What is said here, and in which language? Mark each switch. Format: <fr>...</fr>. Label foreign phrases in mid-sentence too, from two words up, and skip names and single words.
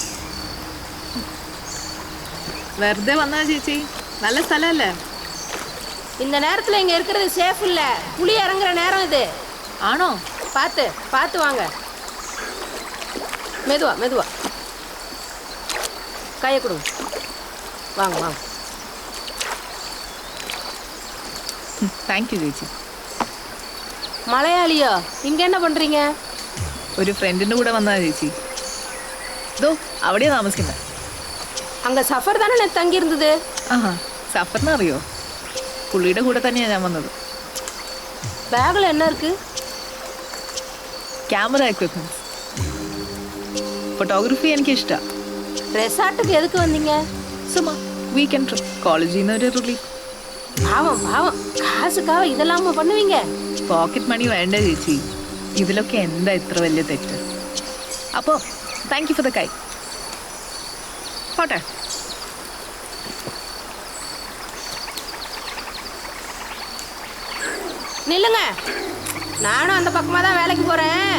<ml>വെറുതെ വന്നാ ചേച്ചി, നല്ല സ്ഥലമല്ലേ?</ml> <ta>இந்த நேரத்துல இங்க இருக்கிறது சேஃப் இல்ல. புலி இறங்குற நேரம் இது.</ta> <ml>ആണോ?</ml> <ta>பார்த்து பார்த்து வாங்க. மெதுவா மெதுவா கையை கொடுங்க. வாங்க வாங்க.</ta> <en>thank you ചേച്ചി.</en> <ta>மலையாளியோ? இங்க என்ன பண்றீங்க?</ta> <ml>ഒരു ഫ്രണ്ടിന്റെ കൂടെ വന്നാ ചേച്ചി. ദോ അവിടെയാ താമസിക്കുന്നത്.</ml> <ta>அங்க சஃபர் தானே நான் தங்கி இருந்தது.</ta> <ml>ആഹാ, സഫറിനെ അറിയോ? പുള്ളിയുടെ കൂടെ തന്നെയാ ഞാൻ വന്നത്.</ml> <ta>பேக்ல என்ன இருக்கு?</ta> <en>camera equipments.</en> <ml>ഫോട്ടോഗ്രാഫി എനിക്ക് ഇഷ്ടമാണ്.</ml> <ta>ரெசார்ட்டுக்கு எதுக்கு வந்தீங்க?</ta> <ml>സുമ</ml> <en>weekend trip,</en> <ml>കോളേജിൽ നിന്ന് ഒരു റിലീഫ്.</ml> <ta>பாவம் பாவம், காசுக்காக இதெல்லாம பண்ணுவீங்க?</ta> <en>pocket money</en> <ml>വേണ്ട ചേച്ചി, ഇതിലൊക്കെ എന്താ ഇത്ര വലിയ തെറ്റ്? അപ്പോൾ</ml> <en>thank you for the</en> <ml>കൈ. പോട്ടെ.</ml> <ta>நில்லுங்க, நானும் அந்த பக்கமா தான் வேலைக்கு போறேன்.</ta>